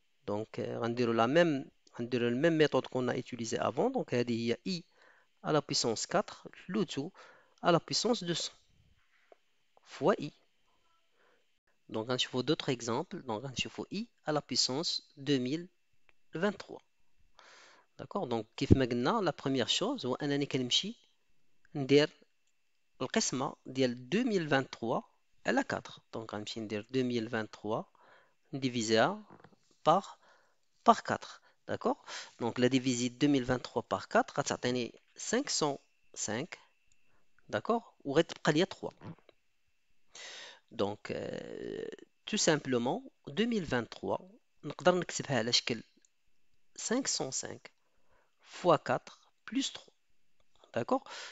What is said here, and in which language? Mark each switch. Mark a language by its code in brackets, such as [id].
[fr] Donc غنديرو la même méthode qu'on a utilisée avant. Donc هذه هي i à la puissance 4 le tout à la puissance 200 fois i. Donc غنشوفو d'autres exemples. Donc غنشوفو i à la puissance 2023. D'accord? [ar] Donc كيف ما قلنا la première chose هو أنني كنمشي ندير القسمة ديال 2023 على 4. [fr] Donc غنمشي ندير 2023 divisé par, par 4. D'accord? Donc la divisée 2023 par 4 غتعطيني 505. [ar] D'accord? وغتبقى ليا 3. [fr] Donc tout simplement 2023 نقدر نكتبها على شكل 505 fois 4 plus 3. D'accord?